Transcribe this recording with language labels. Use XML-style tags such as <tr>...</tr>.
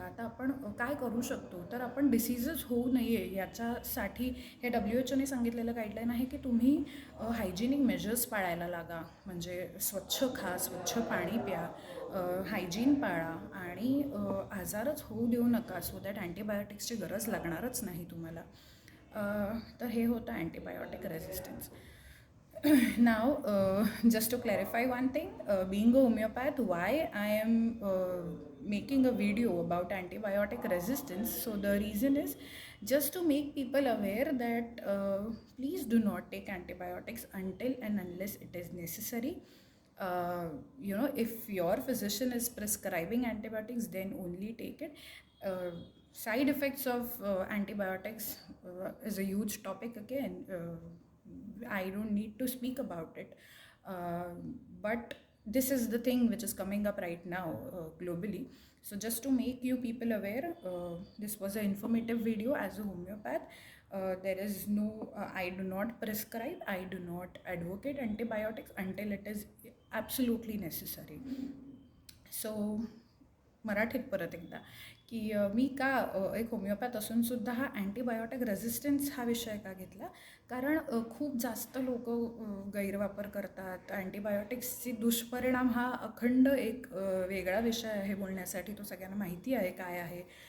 <mr>आता आपण काय करू शकतो, तर आपण डिसीजेस होऊ नये याच्यासाठी हे WHOने सांगितलेलं गाईडलाईन आहे की तुम्ही हायजिनिक मेजर्स पाळायला लागा. म्हणजे स्वच्छ खा, स्वच्छ पाणी प्या, हायजीन पाळा आणि आजारच होऊ देऊ नका,</mr> <en>so that</en> <mr>अँटीबायोटिक्सची गरज लागणारच नाही तुम्हाला. तर हे होतं antibiotic resistance.</mr> <en>Now, just to clarify one thing, being a homeopath, why I am making a video about antibiotic resistance. So the reason is just to make people aware that please do not take antibiotics until and unless it is necessary. If your physician is prescribing antibiotics, then only take it. Side effects of antibiotics is a huge topic again. I don't need to speak about it, but this is the thing which is coming up right now globally. So just to make you people aware, this was an informative video as a homeopath. There is no, I do not prescribe, I do not advocate antibiotics until it is absolutely necessary.</en> <mr>So मराठीत परत एकदा की मी का एक homeopath असूनसुद्धा हा antibiotic resistance हा विषय का घेतला, कारण खूप जास्त लोक गैरवापर करतात. अँटीबायोटिक्सची दुष्परिणाम हा अखंड एक वेगळा विषय आहे बोलण्यासाठी, तो सगळ्यांना माहिती आहे काय आहे.</mr>